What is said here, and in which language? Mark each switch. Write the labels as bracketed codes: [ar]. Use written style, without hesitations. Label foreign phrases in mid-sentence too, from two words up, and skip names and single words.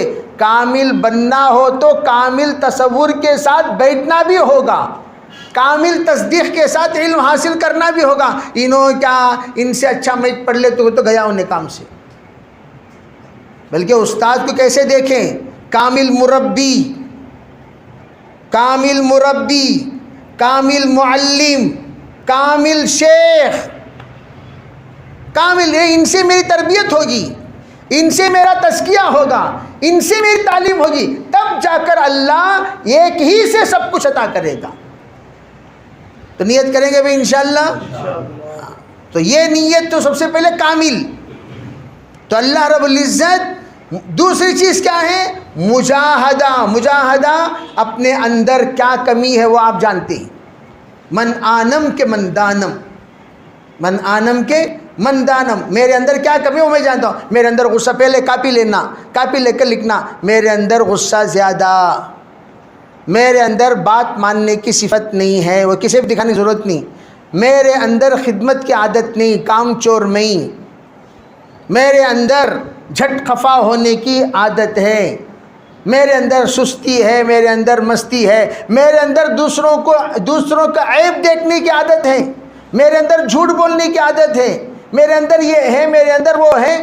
[ur] کامل بننا ہو تو کامل تصور کے ساتھ بیٹھنا بھی ہوگا، کامل تصدیق کے ساتھ علم حاصل کرنا بھی ہوگا۔ انہوں کیا، ان سے اچھا میں پڑھ لیتے تو گیا انہیں کام سے۔ بلکہ استاد کو کیسے دیکھیں، کامل مربی، کامل مربی، کامل معلم، کامل شیخ، کامل، ان سے میری تربیت ہوگی، ان سے میرا تزکیہ ہوگا، ان سے میری تعلیم ہوگی، تب جا کر اللہ ایک ہی سے سب کچھ عطا کرے گا۔ تو نیت کریں گے بھائی انشاءاللہ؟ تو یہ نیت تو سب سے پہلے کامل۔ تو اللہ رب العزت دوسری چیز کیا ہے؟ مجاہدہ۔ مجاہدہ، اپنے اندر کیا کمی ہے وہ آپ جانتے ہیں۔ [fa] من آنم کے من دانم، من آنم کے من دانم، [ur] میرے اندر کیا کمی ہے وہ میں جانتا ہوں۔ میرے اندر غصہ، پہلے کاپی لینا، کاپی لے کر لکھنا، میرے اندر غصہ زیادہ، میرے اندر بات ماننے کی صفت نہیں ہے، وہ کسی بھی دکھانے کی ضرورت نہیں۔ میرے اندر خدمت کی عادت نہیں، کام چور نہیں۔ میرے اندر جھٹ خفا ہونے کی عادت ہے، میرے اندر سستی ہے، میرے اندر مستی ہے، میرے اندر دوسروں کا عیب دیکھنے کی عادت ہے، میرے اندر جھوٹ بولنے کی عادت ہے، میرے اندر یہ ہے، میرے اندر وہ ہے۔